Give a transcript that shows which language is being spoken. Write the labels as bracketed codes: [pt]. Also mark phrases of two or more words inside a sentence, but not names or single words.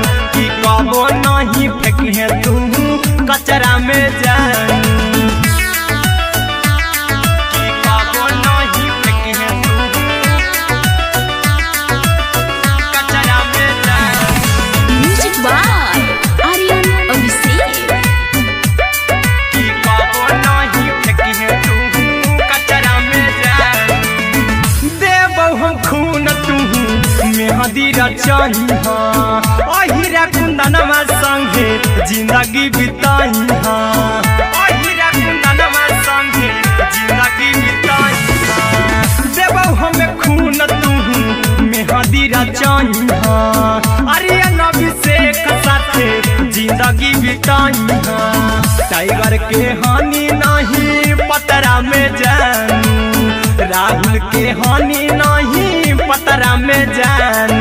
[mag] की कबो नहीं फेंके तू कचरा में जानू, की कबो नहीं फेंके तू कचरा में जानू। [en] म्यूजिक बाय आर्यन अभिषेक। [mag] की कबो नहीं फेंके तू कचरा में जानू। देबौ हम खून तू मेहदी रचाही, अहिरा कुंदनमा संगे जिंदगी बिताई। अहिरा कुंदनमा संगे जिंदगी बिताई। देबौ हमें खून तू मेहदी रचाही, आर्यन अभिषेक साथे जिंदगी बिताई। टाइगर के हानि नहीं पतरा में जानू, राहुल के हानि नहीं पतरा में जानू।